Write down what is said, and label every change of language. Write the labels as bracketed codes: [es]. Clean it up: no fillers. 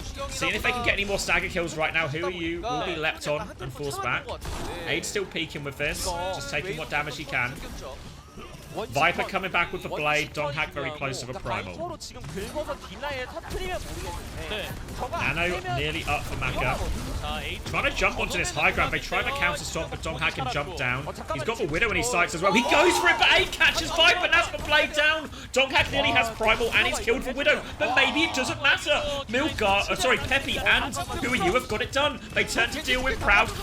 [en] Seeing if they can get any more stagger kills right now. Who Are You will be leapt on and forced back. Aid still peeking with this, just taking what damage he can. Viper coming back with the blade. Donghack very close to the primal. [ko] 서로 지금 긁어서 딜라인을 터뜨리면 모르겠는데. [en] Nano nearly up for Maka. Trying to jump onto this high ground. They try the counter stop, but Donghack can jump down. He's got the Widow in his sights as well. He goes for it, but Aid catches Viper. That's the blade down. Donghack nearly has primal, and he's killed for Widow. But maybe it doesn't matter. Sorry, Peppy and Who Are You have got it done. They turn to deal with Proud.